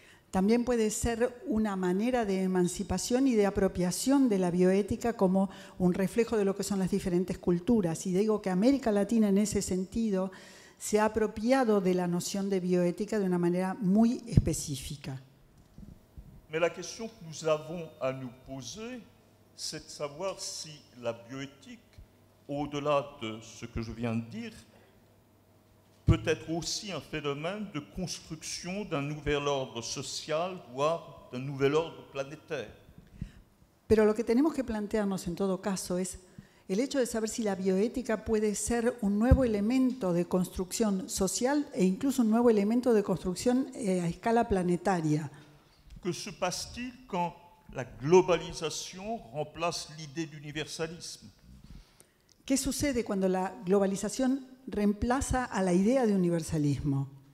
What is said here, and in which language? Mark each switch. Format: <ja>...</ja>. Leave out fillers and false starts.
<es>También puede ser una manera de emancipación y de apropiación de la bioética como un reflejo de lo que son las diferentes culturas. Y digo que América Latina en ese sentido se ha apropiado de la noción de bioética de una manera muy específica.</es> <fr>Mais la question que nous avons à nous poser, c'est de savoir si la bioéthique, au-delà de ce que je viens de dire, peut être aussi un phénomène de construction d'un nouvel ordre social, voire d'un nouvel ordre planétaire.</fr> <es>Pero lo que tenemos que plantearnos en todo caso es el hecho de saber si la bioética puede ser un nuevo elemento de construcción social e incluso un nuevo elemento de construcción a escala planetaria.</es> <fr>Que se passe-t-il quand la globalisation remplace l'idée d'universalisme?</fr> <es>¿Qué sucede cuando la globalización reemplaza a la idea de universalismo?</es>